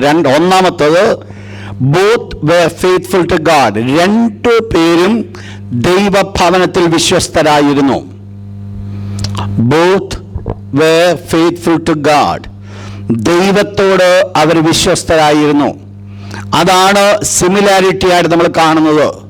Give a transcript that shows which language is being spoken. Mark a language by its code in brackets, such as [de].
[ml] 1-ാമത്തത് [en] Both were faithful to God. [ml] 2 പേരും ദൈവഭവനത്തിൽ വിശ്വസ്തരായിരുന്നു. [en] Both were faithful to God. [ml] ദൈവത്തോട് അവർ വിശ്വസ്തരായിരുന്നു. അതാണ് similarity ആയിട്ട് നമ്മൾ കാണുന്നത്.